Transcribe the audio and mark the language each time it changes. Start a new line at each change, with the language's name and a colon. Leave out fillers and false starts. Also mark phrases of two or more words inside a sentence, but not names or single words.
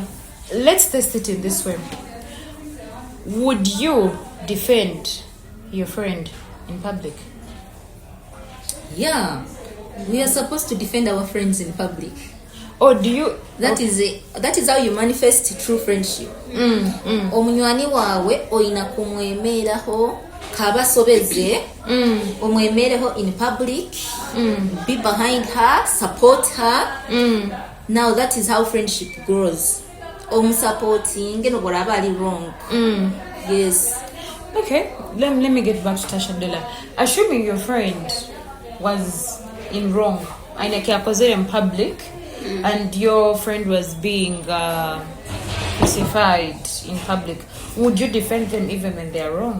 English: Let's test it in this way. Would you defend your friend in public? Yeah. We are supposed to defend our friends in public. Or do you? That is how you manifest true friendship.
Nyoro: Omunywani wawe oyina kumwemeraho kabasobeze omwemereho
English: in public, be behind her, support her. Now that is how friendship grows. Supporting and whatever is wrong. Yes. Okay, let me get back to Tasha Dola. Assuming your friend was in wrong, in public, and your friend was being crucified in public, would you defend them even when they are wrong?